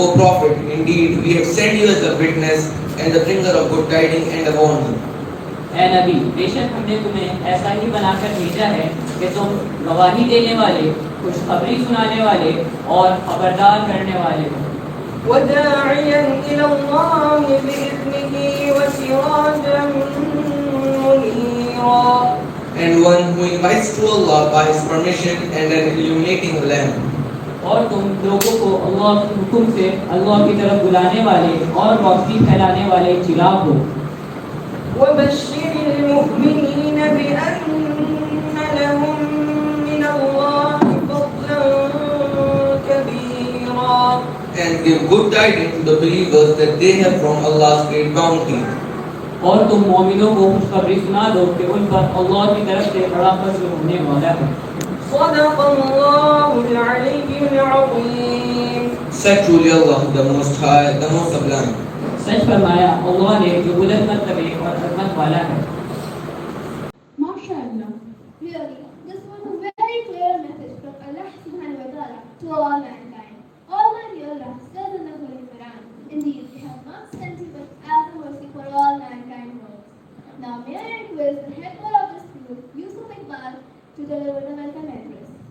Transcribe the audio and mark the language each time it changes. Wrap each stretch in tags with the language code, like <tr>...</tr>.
<en>O Prophet, indeed we have sent you as a witness and the bringer of good tidings and a warning.</en> <ur>اے نبی بیشک ہم نے تمہیں ایسا ہی بنا کر بھیجا ہے کہ تم گواہی دینے والے، خوشخبری سنانے والے اور خبردار کرنے والے ہو،</ur> <ar>وداعيا إلى الله بإذنه وسراجا منيرا.</ar> <en>And one who invites to Allah by His permission and an illuminating lamp.</en> <ur>اور تم لوگوں کو اللہ کے حکم سے اللہ کی طرف بلانے والے اور روشنی پھیلانے والے چراغ ہو،</ur> <ar>وبشر المؤمنين بأن لهم من الله فضلا كبيرا.</ar> <en>And give good tidings to the believers that they have from Allah's great bounty.</en> <ur>اور تم مومنوں کو خوشخبری سنا دو کہ ان پر اللہ کی طرف سے بڑا فضل ہونے والا ہے۔</ur> <ar>صدق الله العلي العظيم.</ar> <en>Said truly Allah, the Most High, the Most Sublime.</en> <ur>سچ فرمایا اللہ نے جو بلند مرتبے اور عظمت والا ہے۔</ur> <en>MashaAllah. Really, this was a very clear message from Allah subhanahu wa ta'ala to all mankind. Almighty Allah says in the Holy Quran, indeed, we have not sent you but as a mercy for all mankind worlds. Now may I request the head boy of this group, Yusuf Iqbal, to deliver the welcome address.</en>